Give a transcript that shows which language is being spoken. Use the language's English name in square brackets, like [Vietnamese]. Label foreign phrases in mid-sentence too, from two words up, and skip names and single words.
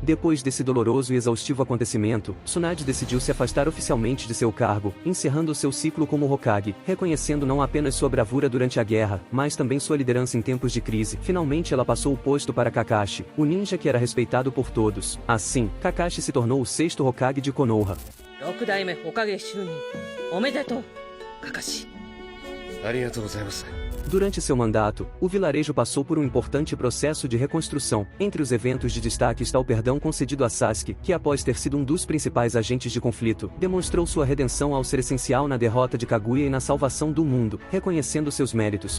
[Portuguese] Depois desse doloroso e exaustivo acontecimento, Tsunade decidiu se afastar oficialmente de seu cargo, encerrando seu ciclo como Hokage, reconhecendo não apenas sua bravura durante a guerra, mas também sua liderança em tempos de crise. Finalmente ela passou o posto para Kakashi, o ninja que era respeitado por todos. Assim, Kakashi se tornou o 6º Hokage de Konoha. [Japanese] 6 代目火影就任おめでとうカカシ。ありがとうございます。 [Portuguese] Durante seu mandato, o vilarejo passou por um importante processo de reconstrução. Entre os eventos de destaque está o perdão concedido a Sasuke, que após ter sido um dos principais agentes de conflito, demonstrou sua redenção ao ser essencial na derrota de Kaguya e na salvação do mundo, reconhecendo seus méritos.